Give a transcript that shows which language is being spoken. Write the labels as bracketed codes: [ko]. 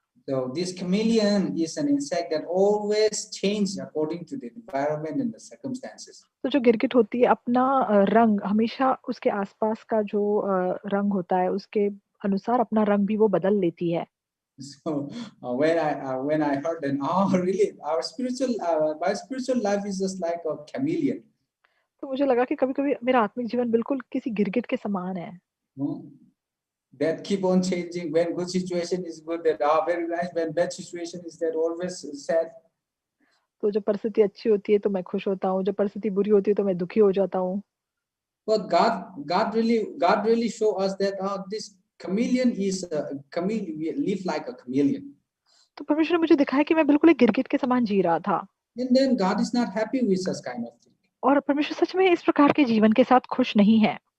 [en] So this chameleon is an insect that always changes according to the environment and the circumstances. [hi] तो जो गिरगिट होती है अपना रंग हमेशा उसके आसपास का जो रंग होता है उसके अनुसार अपना रंग भी वो बदल लेती है। [en] So when I heard that, really, my spiritual life is just like a chameleon. [hi] तो मुझे लगा कि कभी-कभी मेरा आत्मिक जीवन बिल्कुल किसी गिरगिट के समान है। [en] That keep on changing. When good situation is good, that very nice. When bad situation is that always sad. [hi] तो जब परिस्थिति अच्छी होती है तो मैं खुश होता हूँ, जब परिस्थिति बुरी होती है तो मैं दुखी हो जाता हूँ। [en] But God really show us that this chameleon is a chameleon. We live like a chameleon. [hi] तो परमेश्वर ने मुझे दिखाया कि मैं बिल्कुल एक गिरगिट के समान जी रहा था। [en] And then God is not happy with such kind of thing. [hi] और परमेश्वर सच में इस प्रकार के जीवन के साथ खुश नहीं है।